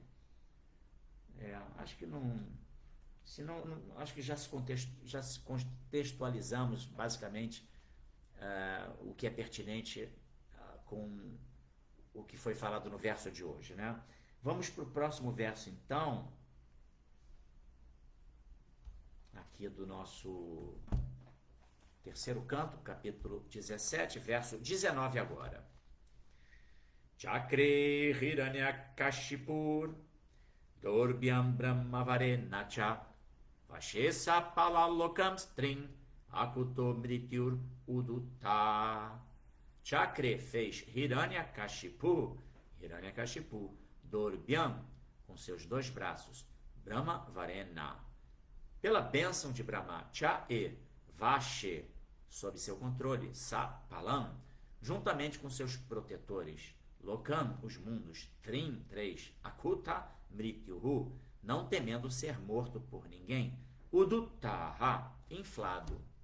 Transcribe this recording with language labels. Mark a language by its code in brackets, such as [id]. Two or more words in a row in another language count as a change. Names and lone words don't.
[pt] Acho que acho que já se contextualizamos basicamente o que é pertinente com o que foi falado no verso de hoje, né? Vamos para o próximo verso, então, aqui do nosso terceiro canto, capítulo 17, verso 19 agora. [sa] Chakre Hiranyakashipur Dorbhyam Brahmavarenacha Vashesa Palalokam String Akuto Mrityur Udutta. [pt] Chakre fez Hiranyakashipu Dorbhyam com seus dois braços, Brahmavarena. Pela bênção de Brahma, Cha e Vashe, sob seu controle, Sapalam, juntamente com seus protetores, Lokam, os mundos, Trim, 3, [sa] Akuta, Mrityuhu, [pt] não temendo ser morto por ninguém, Uduttaha, inflado.